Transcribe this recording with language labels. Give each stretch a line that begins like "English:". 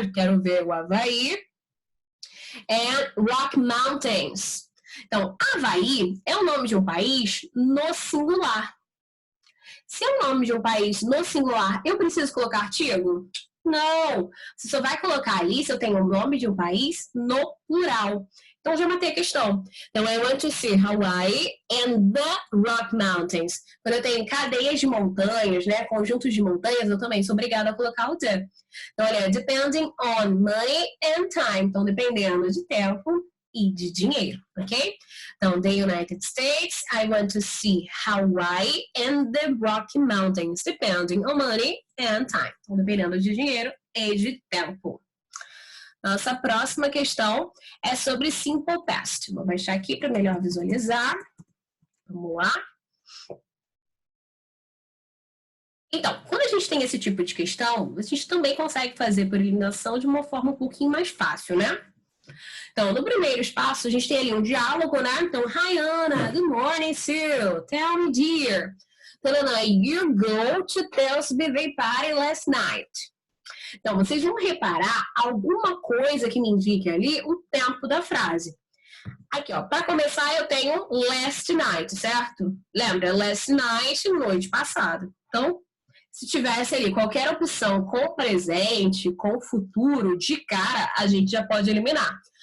Portuguese: Eu quero ver o Havaí. And Rock Mountains. Então, Havaí é o nome de um país no singular. Se é o nome de um país no singular, eu preciso colocar artigo? Não. Você só vai colocar ali se eu tenho o nome de um país no plural. Então, já matei a questão.
English: Então, I want to see Hawaii and the Rock Mountains.
Portuguese: Quando eu tenho cadeias de montanhas, né, conjuntos de montanhas, eu também sou obrigada a colocar o the.
English: Então, olha, depending on money and time.
Portuguese: Então, dependendo de tempo e de dinheiro, ok?
English: Então, the United States, I want to see Hawaii and the Rocky Mountains, depending on money and time.
Portuguese: Então, dependendo de dinheiro e de tempo. Nossa próxima questão é sobre simple past. Vou baixar aqui para melhor visualizar. Vamos lá. Então, quando a gente tem esse tipo de questão, a gente também consegue fazer por eliminação de uma forma um pouquinho mais fácil, né? Então, no primeiro espaço, a gente tem ali um diálogo, né?
English: Então, hi, Anna. Good morning, Sue. Tell me, dear. You go to Tell's birthday party last night.
Portuguese: Então, vocês vão reparar alguma coisa que me indique ali o tempo da frase. Aqui, ó, para começar, eu tenho last night, certo? Lembra? Last night, noite passada. Então, se tivesse ali qualquer opção com presente, com futuro, de cara, a gente já pode eliminar.